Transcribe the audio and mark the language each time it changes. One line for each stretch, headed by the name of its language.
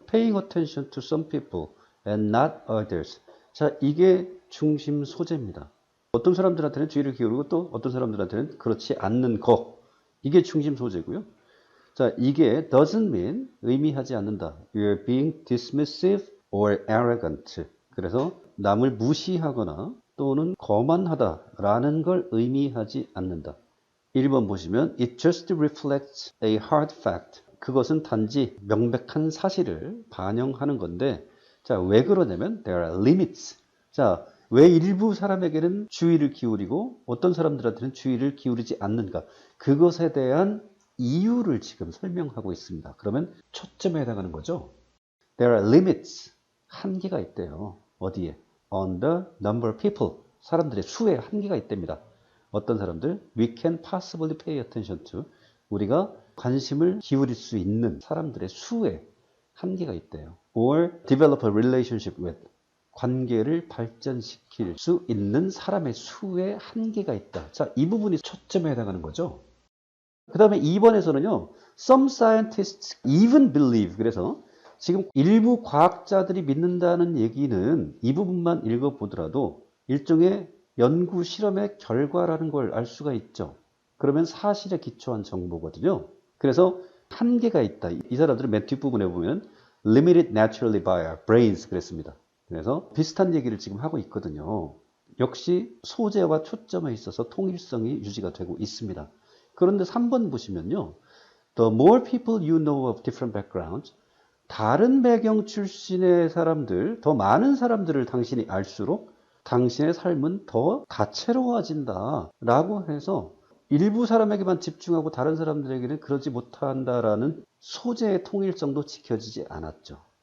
English: Paying attention to some people and not others.
Korean: 자, 이게 중심 소재입니다. 어떤 사람들한테는 주의를 기울이고 또 어떤 사람들한테는 그렇지 않는 거. 이게 중심 소재고요. 자, 이게
English: doesn't mean
Korean: 의미하지 않는다.
English: You're being dismissive or arrogant.
Korean: 그래서 남을 무시하거나 또는 거만하다라는 걸 의미하지 않는다. 1번 보시면
English: It just reflects a hard fact.
Korean: 그것은 단지 명백한 사실을 반영하는 건데 자, 왜 그러냐면
English: there are limits.
Korean: 자, 왜 일부 사람에게는 주의를 기울이고 어떤 사람들한테는 주의를 기울이지 않는가? 그것에 대한 이유를 지금 설명하고 있습니다. 그러면 초점에 해당하는 거죠.
English: There are limits.
Korean: 한계가 있대요. 어디에?
English: On the number of people.
Korean: 사람들의 수에 한계가 있답니다. 어떤 사람들?
English: We can possibly pay attention to.
Korean: 우리가 관심을 기울일 수 있는 사람들의 수에 한계가 있대요.
English: Or develop a relationship with.
Korean: 관계를 발전시킬 수 있는 사람의 수에 한계가 있다. 자, 이 부분이 초점에 해당하는 거죠. 그 다음에 2번에서는요.
English: Some scientists even believe.
Korean: 그래서 지금 일부 과학자들이 믿는다는 얘기는 이 부분만 읽어보더라도 일종의 연구 실험의 결과라는 걸 알 수가 있죠. 그러면 사실에 기초한 정보거든요. 그래서 한계가 있다. 이 사람들은 맨 뒷부분에 보면
English: limited naturally by our brains
Korean: 그랬습니다. 그래서 비슷한 얘기를 지금 하고 있거든요. 역시 소재와 초점에 있어서 통일성이 유지가 되고 있습니다. 그런데 3번 보시면요.
English: The more people you know of different backgrounds,
Korean: 다른 배경 출신의 사람들, 더 많은 사람들을 당신이 알수록 당신의 삶은 더 다채로워진다 라고 해서 일부 사람에게만 집중하고 다른 사람들에게는 그러지 못한다라는 소재의 통일성도 지켜지지 않았죠.